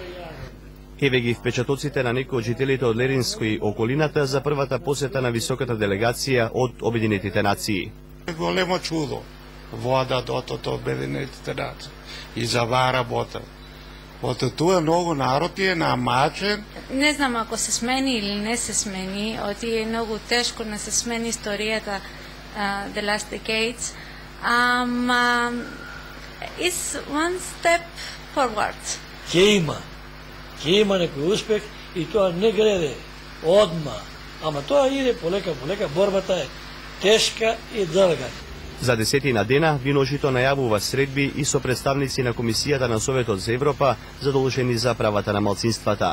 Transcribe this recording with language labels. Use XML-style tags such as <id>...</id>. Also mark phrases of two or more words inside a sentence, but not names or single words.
<mk>Еве ги впечатоците на некои од жителите од Леринско и околината за првата посета на високата делегација од Обединетите нации. Големо чудо вода дотото Обединетите нации и за ова работа. Ото туе многу народ е намачен. Не знам ако се смени или не се смени, оти е многу тешко да се смени историјата</mk> <en>the last decades. It's one step forward.</en> <mk>Ќе има некој успех и тоа не греде одма, ама тоа иде полека, борбата е тешка и долга. За 10 дена Виножито најавува средби и со представници на Комисијата на Советот за Европа задолжени за правата на малцинствата.</mk>